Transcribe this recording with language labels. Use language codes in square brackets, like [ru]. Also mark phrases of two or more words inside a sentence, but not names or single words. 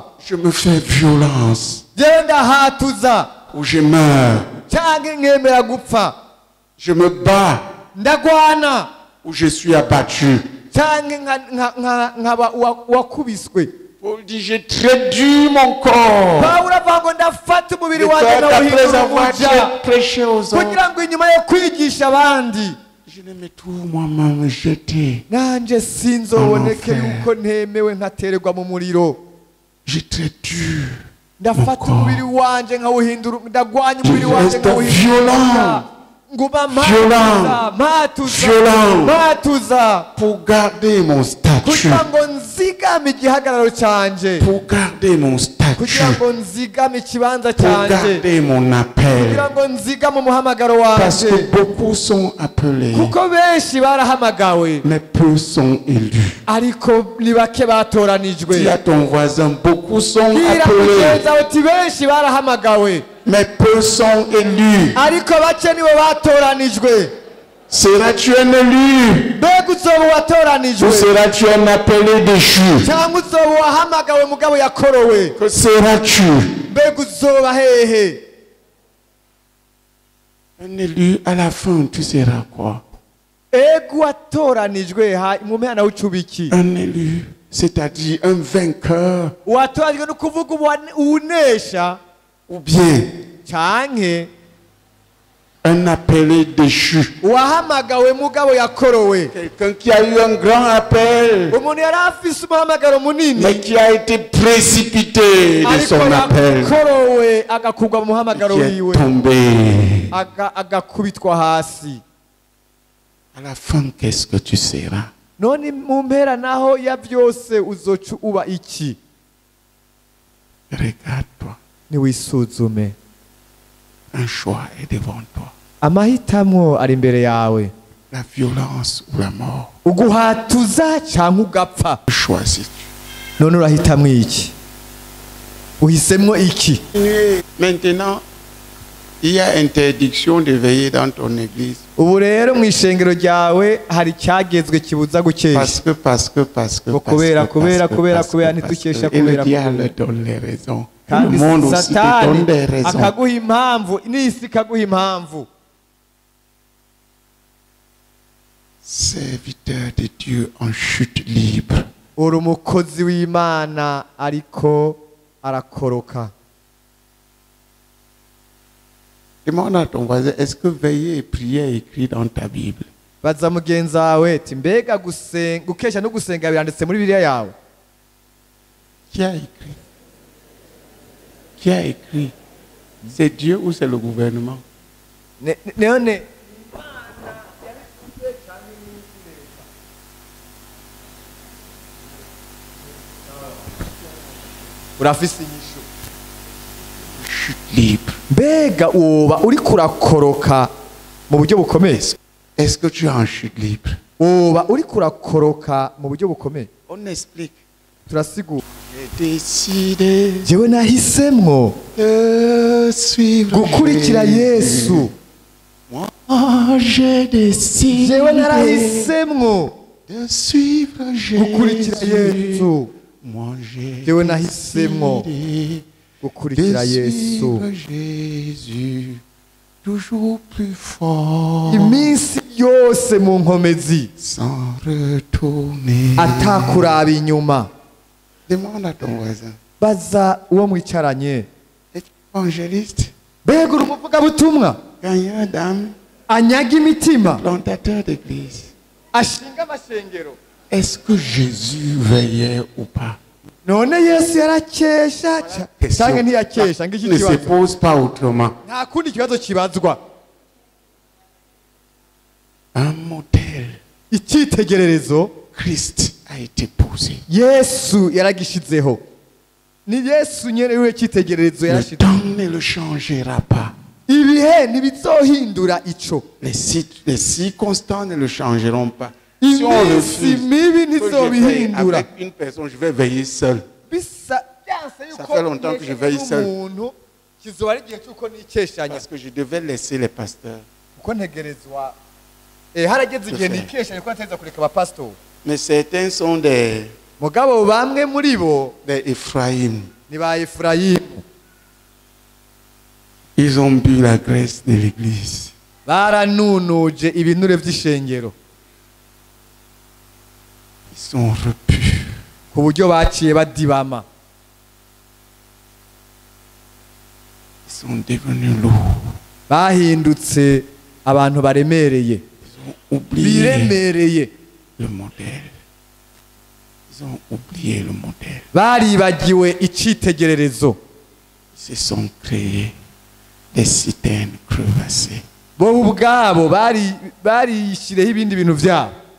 [fr] Je me fais violence [rn] jewe ndahatuza [fr] ou je meurs. [rn] canke nkemera gupfa, [fr] Je me bats [rn] ndagwana [fr] ou je suis abattu. [rn] canke nkaba wakubiswe. [fr] Paul dit, j'ai traduit mon corps. [rn] pawulo avuga ngo ndafata umubiri [fr] De [rn] wanjye [fr] peur qu'après [rn] nawuhindura [fr] avoir [rn] umuja [fr] prêché aux autres, [rn] kugira ngo inyuma yo kwigisha abandi [fr] je ne me trouve moi-même jeté. [rn] nanje sinzoboneke [fr] Enfer. [rn] yuko ntemewe nkatererwa mu muriro. [fr] J'ai traduit. [rn] ndafata [fr] Mon [rn] umubiri wanje nkawuhindura, ndagwanya umubiri [fr] Je [rn] wanje [fr] reste [rn] nkawuhindura [fr] violent. [rn] nguma [fr] Violent. [rn] mpatuza [fr] Violent. [rn] mpatuza [fr] Pour garder mon statut. [rn] kugira ngo nzigame igihagararo canje, [fr] Pour garder mon statut. [rn] kugira ngo nzigame ikibanza [fr] Pour [rn] canje, [fr] garder mon appel. [rn] kugira ngo nzigame umuhamagaro [fr] Parce [rn] wanje, [fr] que beaucoup sont appelés, [rn] kuko benshi barahamagawe [fr] mais peu sont élus. [rn] ariko ni bake batoranijwe. [fr] Dis à ton voisin, beaucoup sont [rn] bwira [fr] appelés, [rn] mugenzi wawe uti benshi barahamagawe [fr] mais peu sont élus. [rn] ariko bake nibo batoranijwe. [fr] Seras-tu un élu [rn] mbega uzoba watoranijwe [fr] ou seras-tu un appelé déchu? [rn] cyangwa uzoba wahamagawe mugabo yakorowe? [fr] Que seras-tu? [rn] mbega uzoba hehe? [fr] Un élu, à la fin, tu seras quoi? [rn] ego watoranijwe mu mpera nawe ucuba iki? [fr] Un élu, c'est-à-dire un vainqueur, [rn] watoranijwe ni ukuvuga uwunesha [fr] ou bien [rn] canke [fr] un appelé déchu. [rn] wahamagawe mugabo yakorowe. [fr] Quelqu'un qui a eu un grand appel, [rn] umuntu yari afise umuhamagaro munini [fr] mais qui a été précipité de [rn] ariko [fr] son appel, [rn] yakorowe agakugwa mu muhamagaro [fr] qui est [rn] wiwe [fr] tombé. [rn] agakubitwa hasi. [fr] À la fin, qu'est-ce que tu seras? [rn] none mu mpera naho ya byose uzoca uba iki? [fr] Regarde-toi. [rn] niwisuzume, [fr] Un choix est devant toi. [rn] amahitamo ari imbere yawe, [fr] La violence ou la mort. [rn] uguhatuza cyangwa ugapfa. [fr] Choisis-tu. [rn] none urahitamo iki? uhisemwo iki? [fr] Maintenant, il y a interdiction de veiller dans ton église. [rn] ubu rero mu ishengero ryawe hari icyagezwe kibuza gukesha. [fr] Parce que. [rn] kubera ntitukesha [fr] Et le [rn] kubera [fr] diable donne les raisons. Le [rn] kandi [fr] monde aussi te donne des [rn] satani [fr] raisons. [rn] akaguha impamvu, n'isi ikaguha impamvu. [fr] Serviteur de Dieu en chute libre. [rn] uri umukozi w'Imana ariko arakoroka. [fr] Demande à ton voisin, est-ce que veiller et prier est écrit dans ta Bible? [rn] baza mugenzi wawe ati mbega gukesha no gusenga biranditse muri Bibiliya yawe? [fr] Qui a écrit? Qui a écrit? C'est Dieu ou c'est le gouvernement? [rn] none urafise inyishu. [fr] Chute libre. [rn] mbega uba uri kurakoroka mu buryo bukomeye? [fr] Est-ce que tu es en chute libre? [rn] uba uri kurakoroka mu buryo bukomeye? [fr] On explique. [rn] turasigura. [fr] J'ai décidé [rn] jewe nahisemwo [fr] de suivre [rn] gukurikira Yesu. [fr] Moi, j'ai décidé [rn] jewe narahisemwo [fr] de suivre [rn] gukurikira [fr] Jésus. [rn] Yesu. [fr] Moi, j'ai [rn] jewe nahisemwo [fr] décidé [rn] gukurikira [fr] de [rn] Yesu. [fr] suivre Jésus. Toujours plus fort, [rn] iminsi yose mu nkomezi, [fr] sans retourner. [rn] atakuraba inyuma. [fr] Demande à ton voisin. [rn] baza uwo mwicaranye, [fr] Es-tu évangéliste, [rn] mbega uri umuvugabutumwa [fr] gagnant d'âme, [rn] anyaga imitima, [fr] plantateur d'église? [rn] ashinga amashengero? [fr] Est-ce que Jésus veillait ou pas? [rn] none Yesu yarakesha canke ntiyakesha? ngiki [fr] Ne se [rn] kibazo, [fr] pose pas autrement. [rn] nta kundi kibazo kibazwa. [fr] Un modèle, [rn] icyitegererezo [fr] Christ a été posé. [rn] Yesu yaragishizeho. ni Yesu nyene we cyitegererezo [fr] Le [rn] yarashize. [fr] temps ne le changera pas. [rn] ibihe ntibizohindura ico. [fr] Les circonstances ne le changeront pas. Si on [rn] iminsi [fr] refuse [rn] mibi [fr] que je veille [rn] ntizobihindura. [fr] avec une personne, je vais veiller seul. [rn] bisa [fr] Ça fait longtemps que je veille seul. [rn] umuntu kizoba ari igihe cy'uko nikeshanya [fr] Parce que je devais laisser les pasteurs. [rn] kuko ntegerezwa harageze igihe nikeshanya kuko nategerezwa kureka abapasitori [fr] Mais certains sont des [rn] mugabo bamwe muri bo [fr] Ephraïm. [rn] ni ba efurayimu [fr] Ils ont bu la graisse de l'église. [rn] baranunuje ibinure by'ishengero [fr] Ils sont repus. [rn] ku buryo baciye badibama [fr] Ils sont devenus lourds. [rn] bahindutse abantu baremereye [fr] Ils ont oublié [rn] biremereye [fr] le modèle. Ils ont oublié le modèle. [rn] baribagiwe icyitegererezo [fr] Ils se sont créés des citernes crevassées. [rn] bo ubwabo barishyireho ibindi bintu byabo